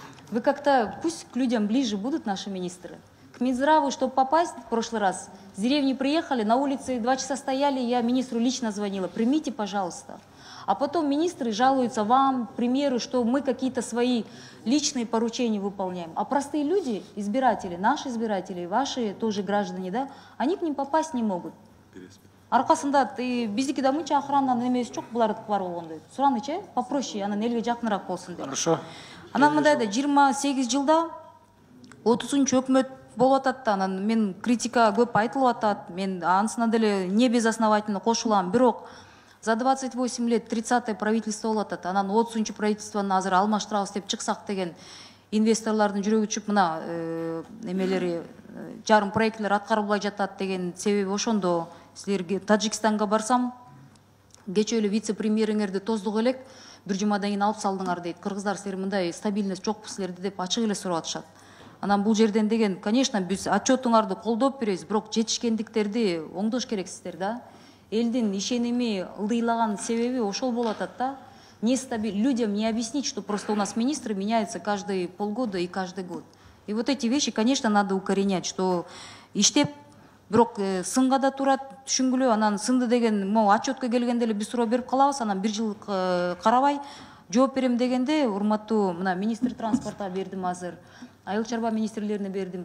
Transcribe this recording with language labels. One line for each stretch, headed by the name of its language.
Russian: Вы как-то, пусть к людям ближе будут наши министры. К Минздраву, чтобы попасть в прошлый раз, с деревни приехали, на улице 2 часа стояли, я министру лично звонила, примите, пожалуйста. А потом министры жалуются вам, к примеру, что мы какие-то свои личные поручения выполняем. А простые люди, избиратели, наши избиратели, ваши тоже граждане, да, они к ним попасть не могут.
Kyrgyz: Аркасында биздики мынча охрананын эмеси жок, булардыкы бар болгондой. Суранычы попроще, анан элге жакыныраак болсун деп.
Russian: Хорошо.
Kyrgyz: Анан мындай да 28 жылда 30-чу өкмөт болуп атат, анан мен критика көп айтылып атат, мен анысына деле
Russian: не безосновательно
Kyrgyz: кошулам, бирок
Russian: за 28 лет 30-е правительство
Kyrgyz: болуп атат, анан 30-чу правительствону азыр алмаштырабыз деп чыксак деген инвесторлордун жүрөгү түшүп, мына эмелери жарым проектлер аткарылбай жатат деген себеби ошондо. Силерге Таджикстанга барсам, кечээ эле вице-премьериңерди тоздук элек, бир жумадан кийин алып салдыңар дейт. Кыргыздар силер мындай стабильность жокпу силерде деп ачык эле сурап атышат. Анан бул жерден деген, конечно, биз отчетуңарды колдоп беребиз, бирок жетишкендиктерди оңдош керексиздер да. Элдин ишеними ылдыйлаган себеби ошол болуп атат да.
Russian: Людям не объяснить, что просто у нас министры меняются каждые полгода и каждый год. И вот эти вещи, конечно, надо укоренять, что
Kyrgyz: иштеп, бирок сынга да турат, түшүнгүлө, анан сынды деген, могу отчетко келгенде эле биз суроо берип калабыз, анан бир жыл карабай жооп берем дегенде, урматтуу мына министр транспорта бердим азыр, айыл чарба министрлерине бердим.